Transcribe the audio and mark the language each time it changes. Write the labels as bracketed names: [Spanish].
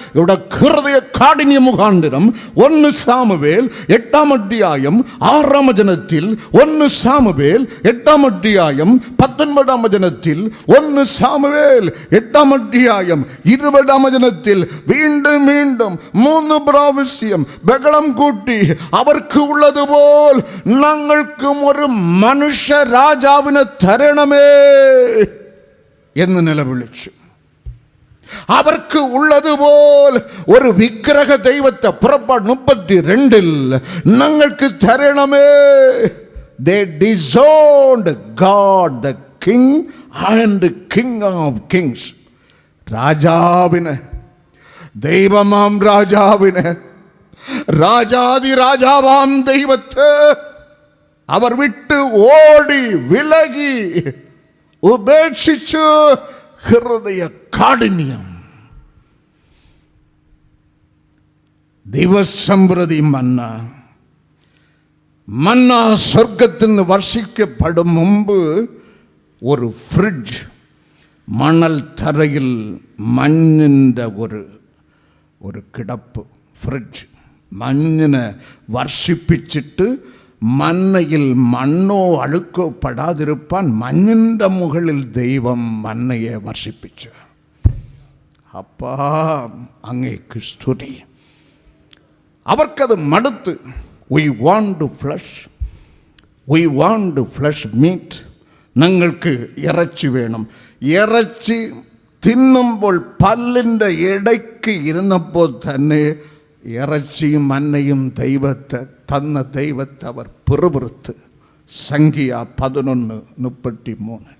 [Malayalam] ഇവിടെ ഹൃദയ കാഠിന്യ മുഖാന്തരം 1 സാമുവേൽ 8-ാം അധ്യായം 6-ാം വചനത്തിൽ, 1 സാമുവേൽ 8-ാം അധ്യായം 19-ാം വചനത്തിൽ, 1 സാമുവേൽ 8-ാം അധ്യായം 20-ാം വചനത്തിൽ വീണ്ടും വീണ്ടും 3 പ്രാവശ്യം ബഹളം കൂട്ടി, അവർക്ക് ഉള്ളതുപോൽ ഞങ്ങൾക്കും ഒരു മനുഷ്യ രാജാവിനെ തരണമേ എന്ന് നിലവിളിച്ചു. അവർക്ക് ഉള്ളതുപോൽ ഒരു വിഗ്രഹ ദൈവത്തെ, പുറപ്പാട് 32 ഞങ്ങൾക്ക് തരണമേ. [English] They disowned God, the King and King of Kings. [Malayalam] രാജാവിനെ, ദൈവമാം രാജാവിനെ, രാജാതി രാജാവാം ദൈവത്തെ അവർ വിട്ട് ഓടി, വിലകി, ഉപേക്ഷിച്ചു. ഹൃദയ കാഠിന്യം. ദിവസം പ്രതി മന്ന സ്വർഗത്തിൽ നിന്ന് വർഷിക്കപ്പെടും മുമ്പ് ഒരു ഫ്രിഡ്ജ്, മണൽ തറയിൽ മഞ്ഞിൻ്റെ ഒരു കിടപ്പ്, ഫ്രിഡ്ജ്. മഞ്ഞിനെ വർഷിപ്പിച്ചിട്ട് മന്നയിൽ മണ്ണോ അഴുക്കോ പെടാതിരുപ്പാൻ മഞ്ഞിൻ്റെ മുകളിൽ ദൈവം മന്നയെ വർഷിപ്പിച്ചു. അപ്പാ അങ്ങേക്ക് സ്തുതി. അവർക്കത് മടുത്ത്, [English] we want flesh, we want flesh meat. [Malayalam] ഞങ്ങൾക്ക് ഇറച്ചി വേണം. ഇറച്ചി തിന്നുമ്പോൾ പല്ലിൻ്റെ ഇടയ്ക്ക് ഇരുന്നപ്പോൾ തന്നെ ഇറച്ചിയും മന്നയും തന്ന ദൈവത്തെ അവർ പിറുപിറുത്ത്. സംഖ്യ 11:33.